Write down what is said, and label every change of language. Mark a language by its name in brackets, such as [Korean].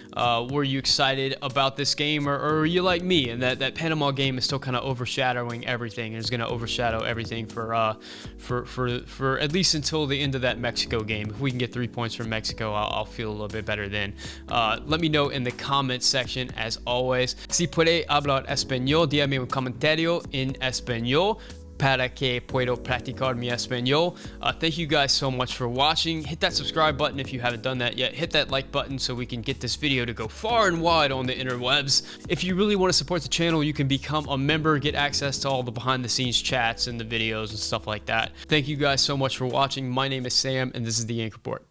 [English] Were you excited about this game, or are you like me and that Panama game is still kind of overshadowing everything, and is going to overshadow everything for at least until the end of that Mexico game? If we can get 3 points from Mexico, I'll feel a little bit better then. Let me know in the comments section, as always. [Spanish] Si puede hablar español, dígame un comentario en español para que puedo practicar mi español. [English] Thank you guys so much for watching. Hit that subscribe button if you haven't done that yet. Hit that like button so we can get this video to go far and wide on the interwebs. If you really want to support the channel, you can become a member, get access to all the behind the scenes chats and the videos and stuff like that. Thank you guys so much for watching. My name is Sam, and this is the Yank Report.